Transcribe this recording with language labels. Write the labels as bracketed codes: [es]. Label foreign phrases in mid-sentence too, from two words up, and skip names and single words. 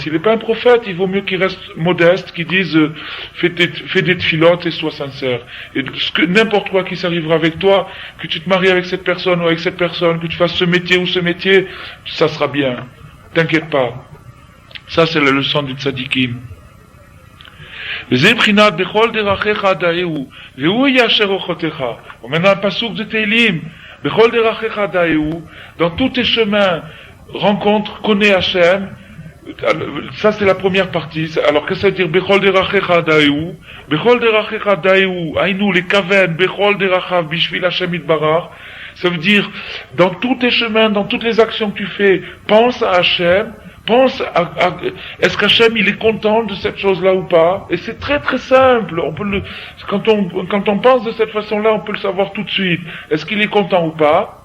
[fr] S'il n'est pas un prophète, il vaut mieux qu'il reste modeste, qu'il dise, fais des tfilotes et sois sincère. Et n'importe quoi qui s'arrivera avec toi, que tu te maries avec cette personne ou avec cette personne, que tu fasses ce métier ou ce métier, ça sera bien. T'inquiète pas. Ça, c'est la leçon du tzadikim. [he] וזה מבחינת בכל דרכיך דאהו, והוא יאשר אורחותיך. [fr] On met un passouk de Teilim, [he] בכל דרכיך דאהו, [fr] dans tous tes chemins, rencontre, connais Hachem. Ça c'est la première partie. Alors qu'est-ce que ça veut dire [he] בכל דרכיך דאהו? בכל דרכיך דאהו, היינו לכוון בכל דרכיו בשביל השם יתברך. [fr] Ça veut dire, dans tous tes chemins, dans toutes les actions que tu fais, pense à Hachem, pense est-ce qu'Hachem il est content de cette chose-là ou pas? Et c'est très très simple. Quand on pense de cette façon-là, on peut le savoir tout de suite. Est-ce qu'il est content ou pas?